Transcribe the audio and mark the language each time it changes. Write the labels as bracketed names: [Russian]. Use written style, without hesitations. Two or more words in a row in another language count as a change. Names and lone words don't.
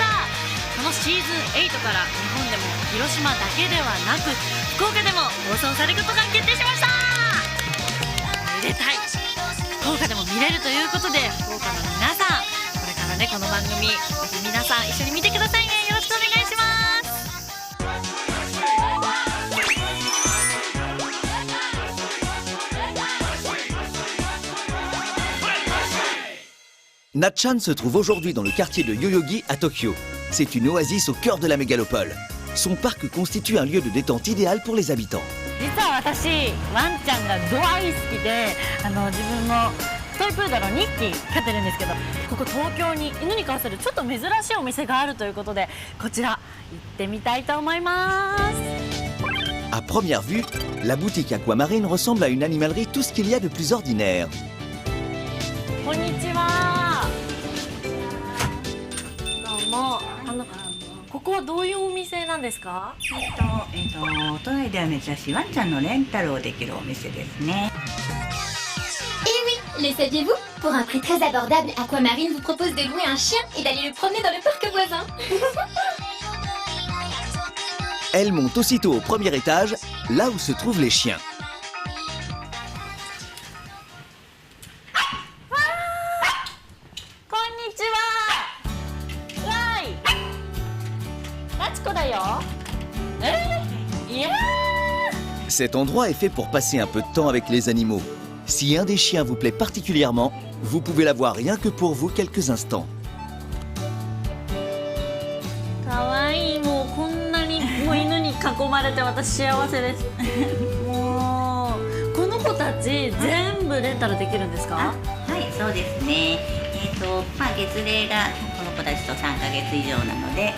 [Japanese] このシーズン8から日本でも広島だけではなく福岡でも放送されることが決定しました。めでたい。福岡でも見れるということで、福岡の皆さんこれからねこの番組ぜひ皆さん一緒に見てくださいね。よろしくお願いします。 [French] Natchan se trouve aujourd'hui dans le quartier de Yoyogi à Tokyo. C'est une oasis au cœur de la mégalopole. Son parc constitue un lieu de détente idéal pour les habitants. [Japanese] 実は私ワンちゃんが大好きで、自分もトイプードルの2匹飼ってるんですけど、ここ東京に犬に関するちょっと珍しいお店があるということで、こちら行ってみたいと思います。 [French] À première vue, la boutique Aquamarine ressemble à une animalerie tout ce qu'il y a de plus ordinaire. [Japanese] こんにちは。どうも。ここはどういうお店なんですか？都内では珍しいワンちゃんのレンタルをできるお店ですね。 [French] Et oui, le saviez-vous? Pour un prix très abordable, Aquamarine vous propose de louer un chien et d'aller le promener dans le parc voisin. Elle monte aussitôt au premier étage, là où se trouvent les chiens. [Japanese] こんにちは。わーい。夏子だよ。いやー。 [French] Cet endroit est fait pour passer un peu de temps avec les animaux. Si un des chiens vous plaît particulièrement, vous pouvez l'avoir rien que pour vous quelques instants. [Japanese] かわいい。もうこんなにもう犬に囲まれて私幸せです。もうこの子たち全部レンタルできるんですか？はい、そうですね。月齢がこの子たちと3ヶ月以上なので、